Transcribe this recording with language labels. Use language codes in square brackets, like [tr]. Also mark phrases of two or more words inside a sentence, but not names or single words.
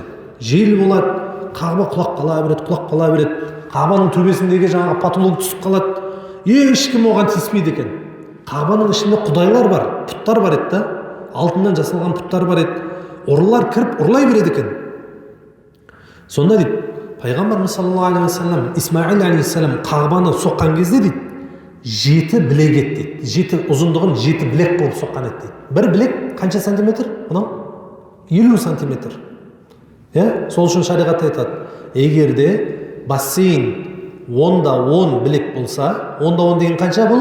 [kk] Жел болады, Қағба құлап қала береді. Қағбаның төбесіндегі жаңағы потолок түсіп қалады. Ешкім оған тиіспейді екен. Қағбаның ішінде құдайлар бар, пұттар бар еді да. Алтыннан жасалған пұттар бар еді. Ұрылар кіріп ұрлай береді екен. Сонда дейді, пайғамбарымыз [ar] صلى الله عليه وسلم [kk] Исмаил алейхиссалам Қағбаны соққан кезде дейді, 7 білек еді дейді. 7 ұзындығын 7 білек болып соққан еді дейді. Бір білек қанша сантиметр? Мынау 50 сантиметр. Сол үшін шариғат айтады, егерде бассейн 10-10 білек болса, 10-10 деген қанша бұл?